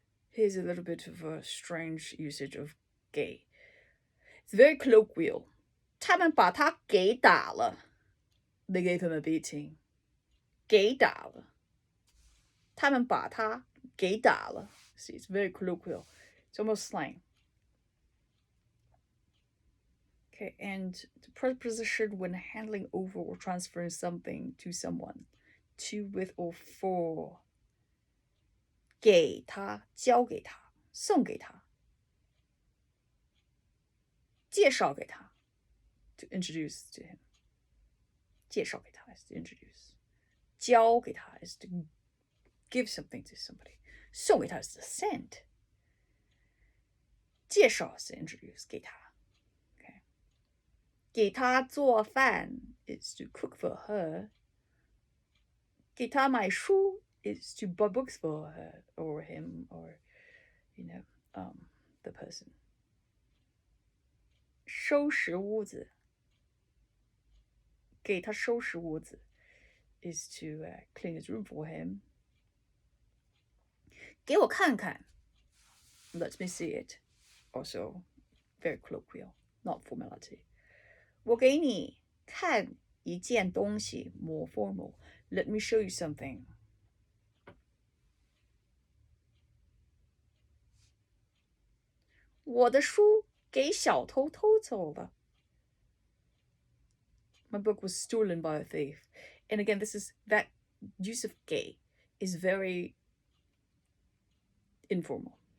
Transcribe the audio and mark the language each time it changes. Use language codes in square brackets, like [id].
[en] Here's a little bit of a strange usage of 给 It's very colloquial [zh] 他们把他给打了 [en] They gave him a beating [zh] 给打了他们把他给打了 [en] See, it's very colloquial. It's almost slang. Okay, and the preposition when handing over or transferring something to someone, to, with, or for. [zh] 给他，交给他，送给他，介绍给他 [en] to introduce to him. 介绍给他 is to introduce. 交给他 is to give something to somebody. 送给他 is to send. 介绍 is to introduce. 给他 okay. [zh] 给他做饭 [en] is to cook for her. [zh] 给他买书 [en] is to buy books for her or him or the person. [zh] 收拾屋子给他收拾屋子 [en] is to clean his room for him. [zh] 给我看看 [en] let me see it. Also very colloquial, not formality. [zh] 我给你看一件东西 [en] more formal. Let me show you something. [zh] 我的书给小偷偷走了 [en] My book was stolen by a thief. And again, that use of 给 is very informal.